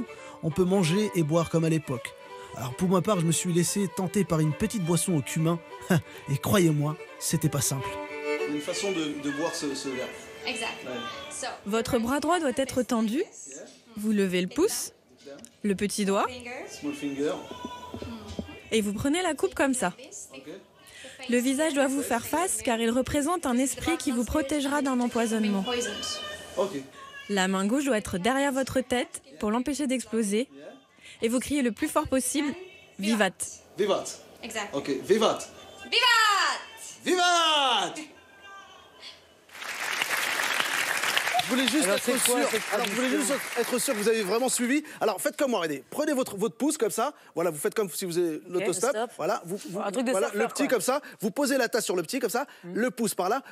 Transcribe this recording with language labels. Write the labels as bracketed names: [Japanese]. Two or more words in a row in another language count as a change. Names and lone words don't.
[French] On peut manger et boire comme à l'époque. Alors pour ma part, je me suis laissé tenter par une petite boisson au cumin. Et croyez-moi, c'était pas simple. Il y a une façon de boire ce verre. Exact. Ouais. Votre bras droit doit être tendu. Vous levez le pouce, le petit doigt. [English] Small finger. [French] Et vous prenez la coupe comme ça. Le visage doit vous faire face car il représente un esprit qui vous protégera d'un empoisonnement. La main gauche doit être derrière votre tête pour l'empêcher d'exploser. Et vous criez le plus fort possible, Vivat. Vivat. Exact. Ok, Vivat. Vivat. Vivat. Je voulais juste être sûr que vous avez vraiment suivi. Alors faites comme moi, regardez. Prenez votre pouce comme ça. Voilà, vous faites comme si vous avez l'autostop. Voilà, le petit comme ça. Vous posez la tasse sur le petit comme ça. Le pouce par là.